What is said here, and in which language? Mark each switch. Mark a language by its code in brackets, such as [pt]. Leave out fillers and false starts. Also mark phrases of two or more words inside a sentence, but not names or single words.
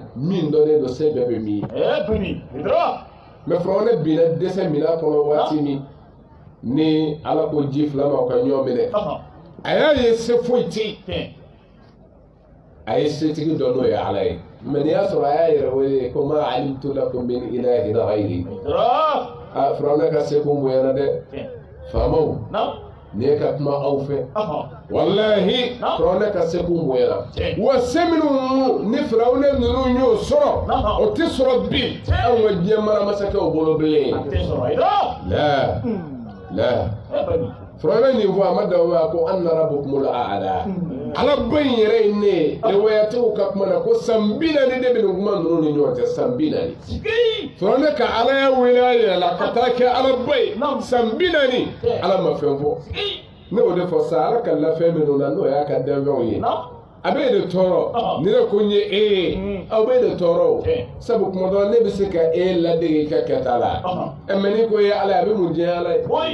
[bm] min dɔnnen don se bɛɛ bɛ min ye mɛ firawuna binna dɛsɛ mina kɔnɔ waati min ni ala ko ji fila ma o ka ɲɔgɔn minɛ a y'a ye se foyi tɛ yen a ye setigi dɔ n'o ye ala ye mɛ n'i y'a sɔrɔ a y'a yɛrɛ wele ko [ar] ما علمت لكم من إله غيري [bm] a firawuna ka se ko bonyana dɛ faamaw ne ka kuma aw fɛ wallahi firawuna ka se ko bonyana wa se minnu ni firawuna ninnu y'o sɔrɔ o tɛ sɔrɔ bi anw ka diɲɛ maramasakɛw bolo bilen la firawuna nin fɔ a ma dawo a ko [ar] أنا ربكم الأعلى [bm] ala ba in yɛrɛ ye ne riwayatiw ka kuma na ko san 40 de bɛ nin kuma ninnu ni ɲɔgɔn cɛ san 40 firawuna ka ala ya wele a yɛrɛ la ka taa kɛ ala ba ye san 40 ala ma fɛn fɔ ne o de fɔ sa ala ka lafɛn minnu na n'o y'a ka danfɛnw ye a bɛ de tɔɔrɔ ni ne ko n ye e ye aw bɛ de tɔɔrɔ o sabu kuma dɔ ne bɛ se ka e ladege i ka kɛta la mɛ ni ko ye ala ye a bɛ mun diɲɛ ala ye